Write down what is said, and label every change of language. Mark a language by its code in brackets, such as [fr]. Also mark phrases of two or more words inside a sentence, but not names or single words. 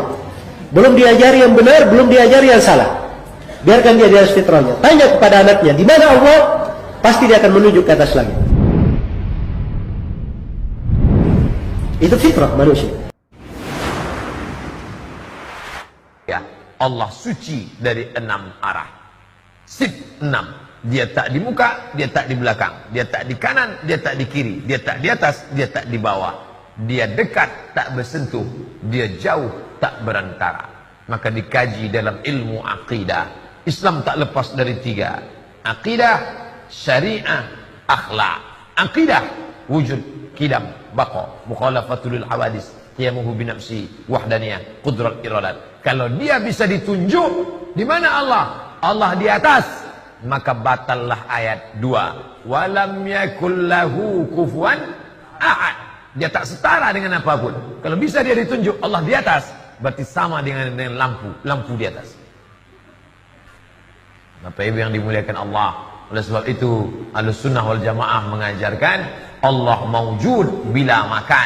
[id] Belum diajari yang benar, belum diajari yang salah. Biarkan dia di atas fitrahnya. Tanya kepada anaknya, di mana Allah? Pasti dia akan menunjuk ke atas langit. Itu fitrah manusia. Ya, Allah suci dari 6 arah. Sip 6. Dia tak di muka, dia tak di belakang, dia tak di kanan, dia tak di kiri, dia tak di atas, dia tak di bawah. Dia dekat, tak bersentuh, dia jauh, tak berantara. Maka dikaji dalam ilmu aqidah. Islam tak lepas dari 3. Aqidah, syariah, akhlak. Aqidah, wujud, kidam, baqa, [ar] مخالفة للحوادث قيامه بنفسه وحدانية قدرة إرادة. [id] Kalau dia bisa ditunjuk, di mana Allah? Allah di atas, maka batallah ayat 2. [ar] ولم يكن له كفوا أحد. [id] Dia tak setara dengan apapun. Kalau bisa dia ditunjuk Allah di atas, berarti sama dengan lampu di atas. Bapak Ibu yang dimuliakan Allah, oleh sebab itu Ahlussunnah wal Jamaah mengajarkan Allah [ar] موجود بلا مكان.